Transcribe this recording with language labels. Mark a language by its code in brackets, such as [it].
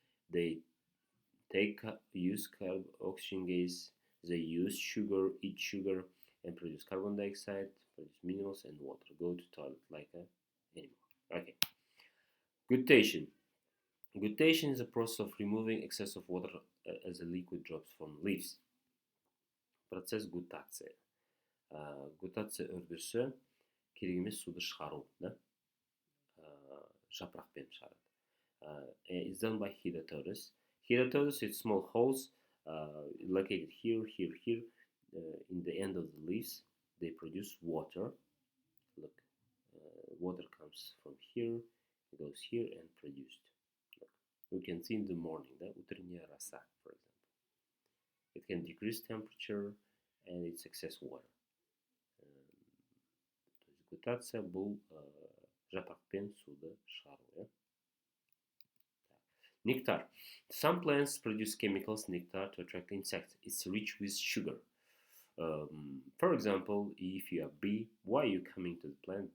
[en] They use oxygen gas, they use sugar, eat sugar, and produce carbon dioxide, produce minerals and water. Go to toilet like an animal. Okay. Guttation. Guttation is a process of removing excess of water as a liquid drops from leaves. [kk] Процесс гутация. Гутация үрдісі керек емес суды шығару, да? Жапырақпен шығарады. [en] It's done by hydatosis. Hydatosis is small holes located here, here, here. In the end of the leaves, they produce water. Look, water comes from here, goes here and produced. Look, we can see in the morning, the [ru] утренняя роса, [en] for example. It can decrease temperature and it's excess water. [kk] То есть глютация бұл жапақпен суды шығару. [en] Nectar. Some plants produce chemicals, nectar, to attract insects. It's rich with sugar. For example, if you are bee, why are you coming to the plant?